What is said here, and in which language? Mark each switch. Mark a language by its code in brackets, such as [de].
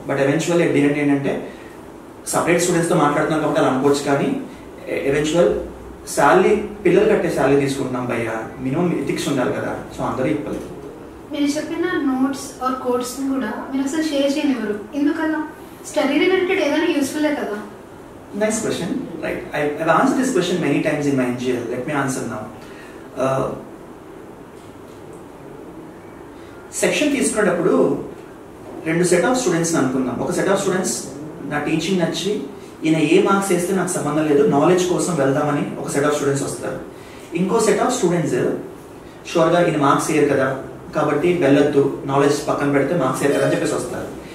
[te] But eventual [en] at the end [te] ఏంటంటే separate స్టూడెంట్స్తో మాట్లాడుతున్నాం కాబట్టి అలా అనుకోవచ్చు, కానీ ఎవెన్చువల్ శాలరీ పిల్లలు కట్టే శాలరీ తీసుకుంటున్నాం భయ్య, మినిమం ఎథిక్స్ ఉండాలి కదా. సో అందరూ ఈక్వల్. మీరు చెప్పిన నోట్స్ ఆర్ కోడ్స్ కూడా మీరు అసలు షేర్ చేయనివ్వరు, ఎందుకన్నా? స్టడీ రిలేటెడ్ ఏదైనా యూస్ఫుల్లే కదా. [en] Nice question. Right. I've answered this question many times in my NGL. Let me answer now. [te] Section తీసుకునేటప్పుడు 2 set of students అనుకుందాం. ఒక సెట్ ఆఫ్ స్టూడెంట్స్ నా టీచింగ్ నచ్చి ఈయన ఏ మార్క్స్ వేస్తే నాకు సంబంధం లేదు, నాలెడ్జ్ కోసం వెళ్దామని ఒక సెట్ ఆఫ్ స్టూడెంట్స్ వస్తారు. ఇంకో సెట్ ఆఫ్ స్టూడెంట్స్ షూర్గా ఈయన మార్క్స్ వేయరు కదా కాబట్టి వెళ్ళొద్దు, నాలెడ్జ్ పక్కన పెడితే మార్క్స్ వేయరు కదా అని చెప్పేసి వస్తారు.